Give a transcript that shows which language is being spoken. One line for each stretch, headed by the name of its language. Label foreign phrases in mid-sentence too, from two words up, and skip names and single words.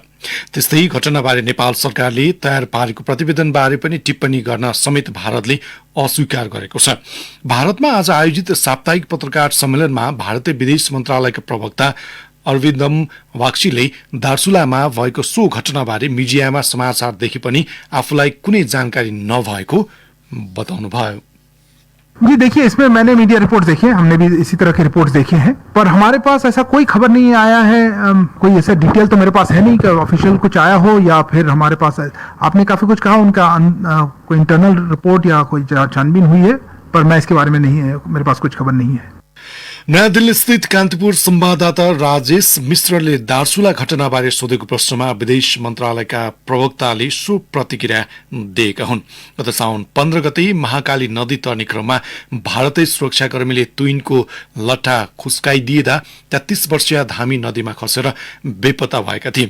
Nepali: त्यस्तै घटनाबारे नेपाल सरकारले तयार पारेको प्रतिवेदनबारे पनि टिप्पणी गर्न समेत भारतले अस्वीकार गरेको छ। भारतमा आज आयोजित साप्ताहिक पत्रकार सम्मेलनमा भारतीय विदेश मन्त्रालयका प्रवक्ता अरविन्दम वाक्सीले दार्चुलामा भएको सो घटनाबारे मिडियामा समाचारदेखि पनि आफूलाई कुनै जानकारी नभएको बताउनुभयो।
Hindi: जी देखिए, इसमें मैंने
English: media report
Hindi: देखी है, हमने भी इसी तरह की रिपोर्ट देखे हैं, पर हमारे पास ऐसा कोई खबर नहीं आया है। कोई ऐसा डिटेल तो मेरे पास है नहीं कि ऑफिशियल कुछ आया हो या फिर हमारे पास आपने काफी कुछ कहा उनका कोई
English: internal report
Hindi: या कोई छानबीन हुई है, पर मैं इसके बारे में नहीं है, मेरे पास कुछ खबर नहीं है।
Nepali: नयाँ दिल्ली स्थित कान्तिपुर संवाददाता राजेश मिश्रले दार्चुला घटनाबारे सोधेको प्रश्नमा विदेश मन्त्रालयका प्रवक्ताले सो प्रतिक्रिया दिएका हुन्। गत साउन 15 गते महाकाली नदी तर्ने क्रममा भारतीय सुरक्षाकर्मीले तुइनको लट्ठा खुस्काइदिएदा 33 वर्षीय धामी नदीमा खसेर बेपत्ता भएका थिए।